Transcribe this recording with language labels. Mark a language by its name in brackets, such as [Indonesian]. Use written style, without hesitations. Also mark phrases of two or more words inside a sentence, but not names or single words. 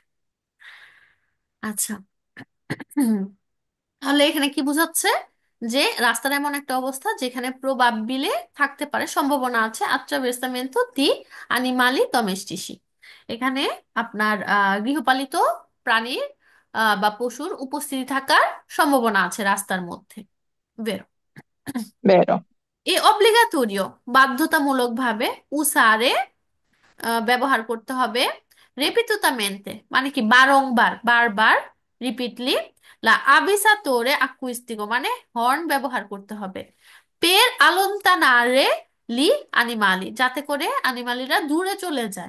[Bangla] আচ্ছা, তাহলে এখানে কি বোঝাচ্ছে, যে রাস্তার এমন একটা অবস্থা যেখানে প্রবাবিলে থাকতে পারে, সম্ভাবনা আছে, [Italian] attraversamento di animali domestici, [Bangla] এখানে আপনার গৃহপালিত প্রাণীর বা পশুর উপস্থিতি থাকার সম্ভাবনা আছে রাস্তার মধ্যে। বেরো। [Italian] vero, e obbligatorio, [Bangla] বাধ্যতামূলক ভাবে, উসারে ব্যবহার করতে হবে, রিপিটুতামেন্তে মানে কি বারংবার, বারবার, রিপিটলি, [Italian] l'avvisatore acustico [Bangla] মানে হর্ন ব্যবহার করতে হবে, [Italian] per allontanare gli animali, [Bangla] যাতে করে আনিমালিরা দূরে চলে যায়।